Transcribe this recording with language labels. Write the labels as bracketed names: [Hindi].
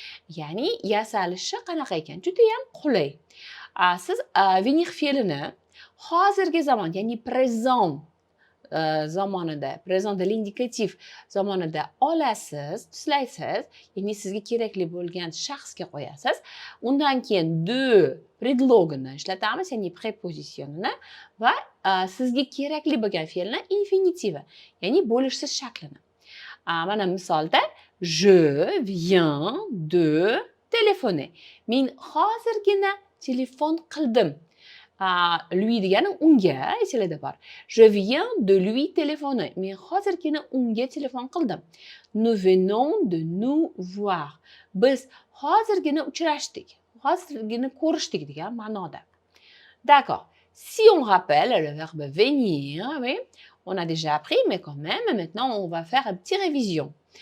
[Uzbek] Yani yasalishi qanaqa ekan? Judayam qulay. Siz venir fe'lini hozirgi zamon, ya'ni présent zamonida, [French] présent de l'indikatif [Uzbek] zamonida olasiz, tuslaysiz, ya'ni sizga kerakli bo'lgan shaxsga qo'yasiz. Undan keyin de predlogini ishlatamiz, ya'ni prepositionini va sizga kerakli bo'lgan fe'lni infinitivi, ya'ni bo'lishsiz shaklini. Mana misolda [French] je viens de téléphoner. [Uzbek] Men hozirgina telefon qildim. Lui degani unga, esinglarda bor. [French] Je viens de lui téléphoner. [Uzbek] Men hozirgina unga telefon qildim. [French] Nous venons de nous voir. [Uzbek] Biz hozirgina uchrashdik. Hozirgina ko'rishdik degan ma'noda. D'accord. [French] Si on rappelle le verbe venir, oui, on a déjà appris, mais quand même, maintenant, on va faire une petite révision.